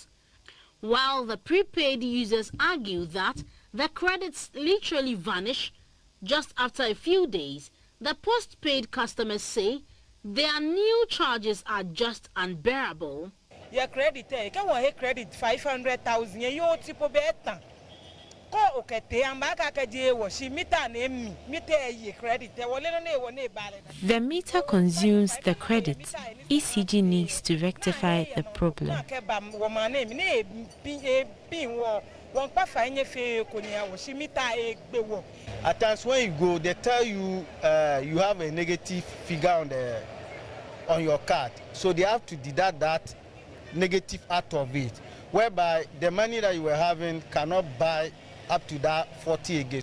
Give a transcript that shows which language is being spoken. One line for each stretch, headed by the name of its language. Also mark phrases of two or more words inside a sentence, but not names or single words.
English: While the prepaid users argue that the credits literally vanish just after a few days, the postpaid customers say their new charges are just unbearable. Your credit, you can credit 500,000. You tipo beta.
Ga: Ko okete ambaka kaje wo shi mita na emmi mita yi credit e wole no na e wona bale.
English: The meter consumes the credit. ECG needs to rectify the problem. At times when you go, they tell you you have a negative figure on your card, so they have to deduct that negative out of it, whereby the money that you were having cannot buy up to that 40 again.